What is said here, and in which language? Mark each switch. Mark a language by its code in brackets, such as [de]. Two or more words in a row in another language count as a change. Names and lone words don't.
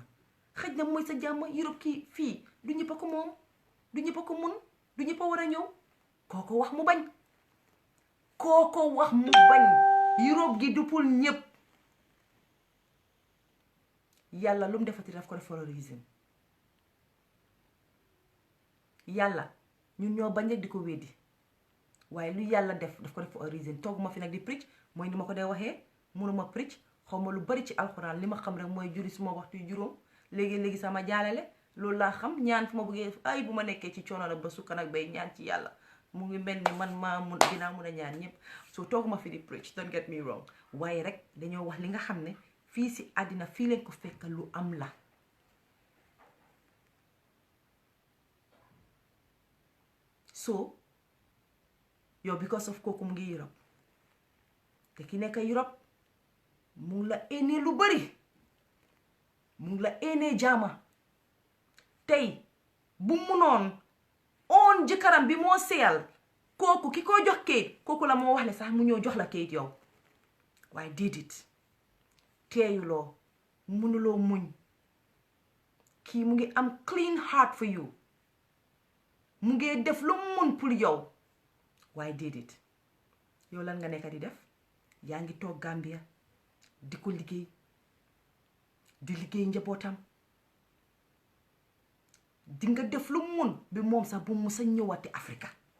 [wo] xëj na mooy sa jaama. Europe kii fii du ñëpp a ko moom, du ñëpp a ko mun, du ñëpp a war a ñëw. kooko wax mu bañ. Europe gi du pour ñëpp. yàlla lu mu defati daf ko def [en] for a reason. [wo] yàlla ñun ñoo bañ rek di ko weddi, waaye lu yàlla def daf ko def [en] for a reason. [wo] tooguma fi nag di preach, mooy ni ma ko dee waxee, mënuma preach, xaw ma lu bari ci alxuraan. li ma xam rek mooy juri suma waxtu yu juróom léegi sama jaalale loolu laa xam. ñaan fu ma bëggee ay bu ma nekkee ci coono la ba sukkan ak bay ñaan ci yàlla mu ngi mel ni man dinaa mun a ñaan ñëpp. soo tooguma fi di preach, [en] don't get me wrong, [wo] waaye rek dañoo wax li nga xam ne fii si àddina fii leen ko fekk lu am la. so yow [en] because of [wo] kooku mu ngi Europe te ki nekk Europe mu ngi la éenee lu bari, mu ngi la éenee jaama. tey bu munoon oon jëkkëram bi moo seyal kooku ki ko jox kayit kooku la moo wax ne sax mu ñëw jox la kayit yow, waaye déedéet teeyuloo, mënuloo muñ. kii mu ngi am [en] clean heart for you, [wo] mu ngi def lu mun pour yow, waaye déedéet. yow lan nga nekk di def? yaa ngi toog Gambia di ko liggéey, di liggéey njabootam. di nga def lu mun bi moom sax bu mu sa ñëwaati Africa.